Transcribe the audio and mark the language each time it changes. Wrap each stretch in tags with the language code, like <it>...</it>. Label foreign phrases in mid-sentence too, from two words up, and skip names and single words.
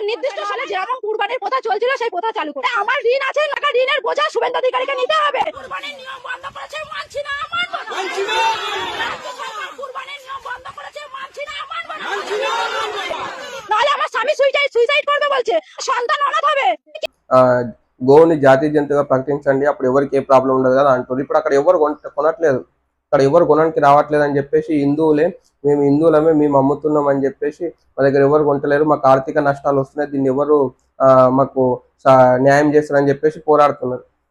<bn>নির্দিষ্ট সালে যেরকম কুরবানির প্রথা চলছিল সেই প্রথা চালু করে। আমার ঋণ আছে, টাকা ঋণের বোঝা শুভেন্দু অধিকারীকে নিতে হবে। কুরবানির নিয়ম বন্ধ করেছে, মানছি না, মানব না। মানছি না। কুরবানির নিয়ম বন্ধ করেছে, মানছি না, মানব না। নাহলে আমার স্বামী সুইসাইড করবে বলছে, সন্তান অনাথ হবে।</bn> <te>గోవుని జాతీయ జంతువుగా ప్రకటించండి, అప్పుడు ఎవరికి ఏ ప్రాబ్లం ఉండదు కదా అంటారు. ఇప్పుడు అక్కడ ఎవరు కొనట్లేదు, అక్కడ ఎవరు కొనడానికి రావట్లేదు అని చెప్పేసి హిందువులే మేము హిందువులమే మేము అమ్ముతున్నాం అని చెప్పేసి మా దగ్గర ఎవరు కొంటలేరు, మాకు ఆర్థిక నష్టాలు వస్తున్నాయి, దీన్ని ఎవరు మాకు న్యాయం చేస్తారని చెప్పేసి పోరాడుతున్నారు.</te>